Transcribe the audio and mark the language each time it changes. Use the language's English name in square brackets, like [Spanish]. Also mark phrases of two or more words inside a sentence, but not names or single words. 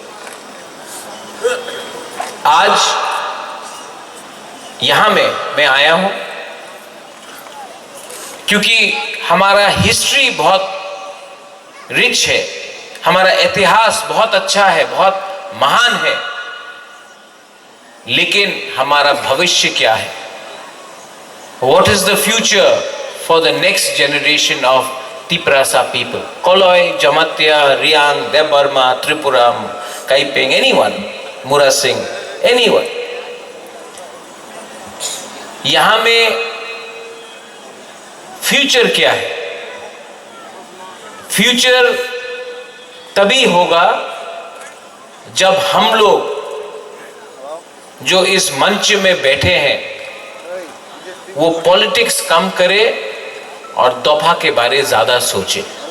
[Hindi] आज यहां मैं आया हूं क्योंकि हमारा हिस्ट्री बहुत रिच है, हमारा इतिहास बहुत अच्छा है, बहुत महान है, लेकिन हमारा भविष्य क्या है? [English] What is the future for the next generation of Tiprasa people? Koloi, Jamatya, Riang, Debarma, Tripuram, Kaiping, anyone, Mura Singh, anyone. [Hindi] यहां में फ्यूचर क्या है? फ्यूचर तभी होगा जब हम लोग जो इस मंच में बैठे हैं वो पॉलिटिक्स कम करे और दफा के बारे ज्यादा सोचे।